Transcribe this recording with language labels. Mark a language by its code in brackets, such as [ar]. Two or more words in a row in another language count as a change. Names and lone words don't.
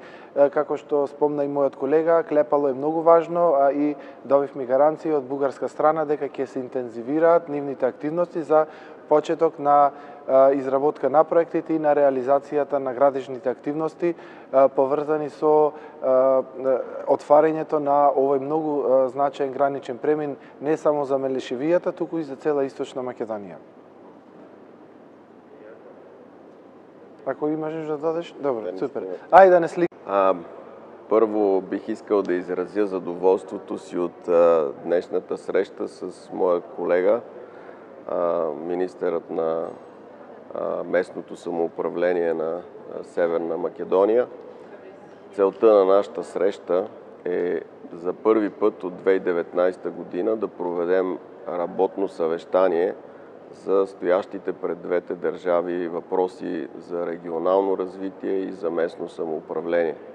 [mk] Како што спомна и мојот колега, клепало е многу важно, а и добивме гаранции од бугарска страна дека ќе се интензивираат нивните активности за почеток на изработка на проектите и на реализацијата на градежните активности поврзани со отварањето на овој многу значаен граничен премин не само за Мелешевијата, туку и за цела Источна Македонија. Ако имаш да додадеш? Добро, супер. Ајде да не слик. [bg] Първо бих искал да изразя задоволството си от днешната среща с моя колега, министърът на местното самоуправление на Северна Македония. Целта на нашата среща е за първи път от 2019 година да проведем работно съвещание за стоящите пред двете държави въпроси за регионално развитие и за местно самоуправление.